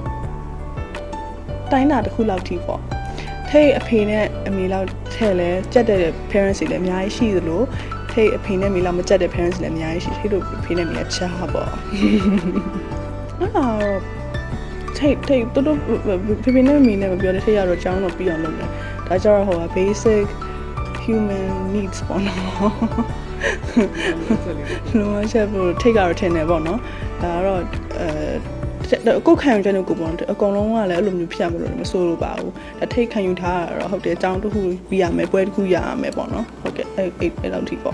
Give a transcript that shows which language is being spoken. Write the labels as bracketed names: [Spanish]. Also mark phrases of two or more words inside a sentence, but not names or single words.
[Burmese] တိုင်းတာတစ်ခုလောက်ထိပေါ့ထိတ်အဖေနဲ့အမေလောက်ထဲလဲကြက်တဲ့ parents တွေလည်းအများကြီးရှိသလိုထိတ်အဖေနဲ့အမေလောက်မကြက်တဲ့ parents တွေလည်းအများကြီးရှိထိတ်တို့အဖေနဲ့အမေကချားပေါ့အဲ့တော့ထိတ်တို့ဖေဖေနဲ့အမေနဲ့မပြောတဲ့ထိတ်ရတော့အကြောင်းတော့ပြီးအောင်လုပ်မယ်ဒါကြတော့ဟိုက [English] basic human needs [Burmese] ပေါ့နော် လုံးဝချက်ဖို့ထိတ်ကတော့ထင်တယ်ပေါ့နော်ဒါကတော့ကိုယ်ခံယူချက်နဲ့ကိုပေါ့အကုန်လုံးကလည်းအဲ့လိုမျိုးဖြစ်ရမယ်လို့မဆိုလို့ပါဘူးဒါထိတ်ခံယူထားတာတော့ဟုတ်တယ်အကြောင်းတစ်ခုပြီးရမယ်ပွဲတစ်ခုရရမယ်ပေါ့နော်ဟုတ်ကဲ့အဲ့လောက်ထိပေါ့